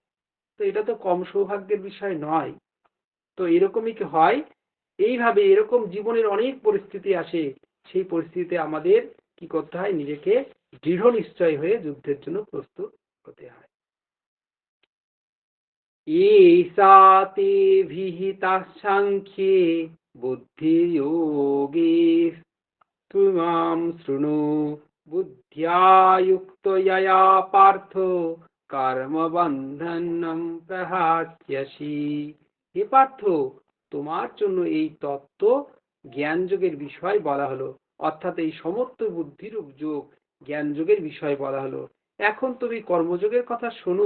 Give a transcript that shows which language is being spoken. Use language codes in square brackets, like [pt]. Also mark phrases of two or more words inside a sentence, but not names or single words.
[bn] তো এটা তো কম সৌভাগ্যের বিষয় নয়। তো এরকমই কি হয়, এইভাবে এরকম জীবনের অনেক পরিস্থিতি আসে, সেই পরিস্থিতিতে আমাদের কি করতে হয়, নিজেকে দৃঢ় নিশ্চয় হয়ে যুদ্ধের জন্য প্রস্তুত হতে হয়। [sa] एषा ते विहिता साङ्ख्ये बुद्धियोगे त्वमां शृणु बुद्ध्या युक्तो यया पार्थो কর্মবন্ধনম প্রহাস্যসি। [bn] হে পার্থ, তোমার জন্য এই তত্ত্ব জ্ঞান যোগের বিষয় বলা হলো, অর্থাৎ এই সমস্ত বুদ্ধিরূপ যোগ জ্ঞান যোগের বিষয় বলা হলো। এখন তুমি কর্মযোগের কথা শোনো।